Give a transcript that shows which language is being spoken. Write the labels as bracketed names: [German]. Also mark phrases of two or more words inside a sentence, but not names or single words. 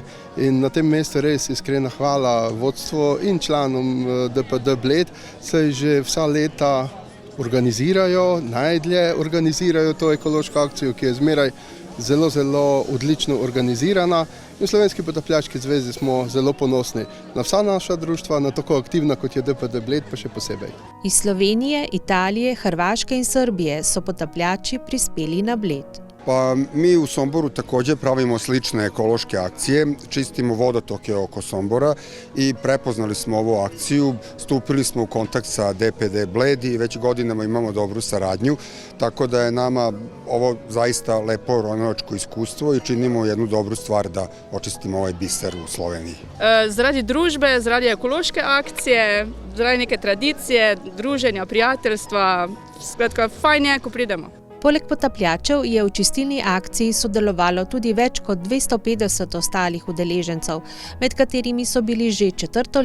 [Slovenian] In na tem mestu res iskrena hvala vodstvu in članom DPD Bled, saj že vsa leta organizirajo, najdlje organizirajo to ekološko akcijo, ki je zmeraj zelo odlično organizirana. In v Slovenski potapljaški zvezi smo zelo ponosni na vsa naša društva, na tako aktivna, kot je DPD Bled, pa še posebej. Iz Slovenije, Italije, Hrvaške in Srbije so potapljači prispeli na Bled. [Serbian] Pa mi u Somboru također pravimo slične ekološke akcije, čistimo vodotoke oko Sombora i prepoznali smo ovu akciju, stupili smo u kontakt sa DPD Bled i već godinama imamo dobru saradnju, tako da je nama ovo zaista lepo ronilačko iskustvo i činimo jednu dobru stvar da očistimo ovaj biser u Sloveniji. [Slovenian] Zaradi družbe, zaradi ekološke akcije, zaradi neke tradicije, druženja, prijateljstva, skratka, fajn je, ko pridemo. Poleg potapljačev je v čistilni akciji sodelovalo tudi več kot 250 ostalih udeležencev, med katerimi so bili že 4.